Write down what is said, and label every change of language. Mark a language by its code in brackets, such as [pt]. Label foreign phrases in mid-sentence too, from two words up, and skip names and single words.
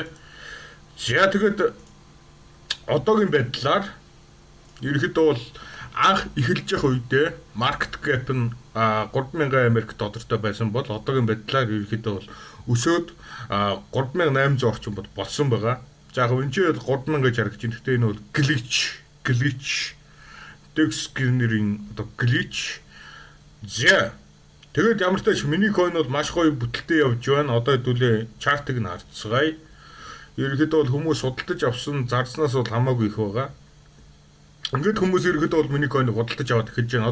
[mn] За тэгээд одоогийн байдлаар ерөөдөө бол анх эхэлж явах үедээ [en] market cap [mn] нь 3000 Америк доллартай байсан бол одоогийн байдлаар ерөөдөө бол өсөөд 3800 орчим болсон байгаа. За яг энэ чинь 3000 гэж харагдаж байна. Гэхдээ энэ бол [en] glitch text screener- [mn] ийн одоо glitch. За тэгээд ямар ч тач миний coin бол маш гоё бүтэлтэй явж байна. Одоо хэдүүлээ чартыг нь харцгаая. Ерөнхийдөө бол хүмүүс судалдаж авсан зарснаас бол хамаагүй их байгаа. Ингээд хүмүүс ерөнхийдөө бол миний coin-ыг худалдаж аваад эхэлж байна.